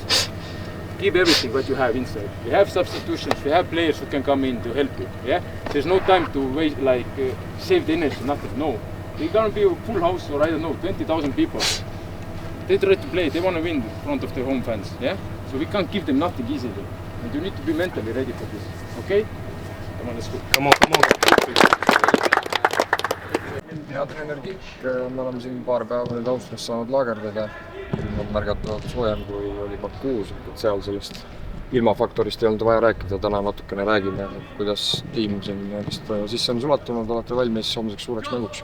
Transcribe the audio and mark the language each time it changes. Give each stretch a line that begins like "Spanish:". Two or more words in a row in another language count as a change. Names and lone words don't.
English: Give everything what you have inside. We have substitutions, we have players who can come in to help you. Yeah, there's no time to waste, like save the energy, nothing. No, They're gonna be a full house or I don't know, 20,000 people. They try to play, they want to win in front of their home fans, yeah? So we can't give them nothing easily. And you need to be mentally ready for this, okay? Come on, let's go. Come on.
Estonian: Hea treener Kik, me oleme siin paar päeva nüüd Austrias saanud laagerdada. On märgatavalt soojem kui oli Bakuus, et seal sellest ilmafaktorist ei olnud vaja rääkida, täna natukene räägime, kuidas tiim siin vist sisse on sulatunud, olete valmis homseks suureks mänguks?